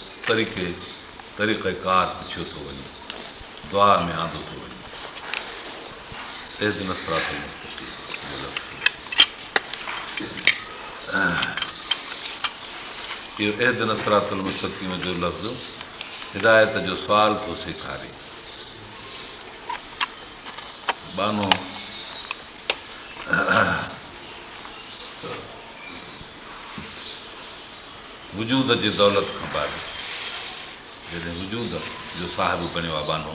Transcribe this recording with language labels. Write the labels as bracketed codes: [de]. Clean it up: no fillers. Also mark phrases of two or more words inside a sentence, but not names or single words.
[sd] तरीक़ेकार पुछियो थो वञे, दुआ में आंदो थो वञे। [ar] اهدنا الصراط المستقيم [sd] जो लफ़्ज़, इहो [ar] اهدنا الصراط المستقيم [sd] जो लफ़्ज़ हिदायत जो सुवाल थो सेखारे। बानो वजूद जी दौलत खां बाद, जॾहिं वजूद जो साहिबु बणियो आहे, बानो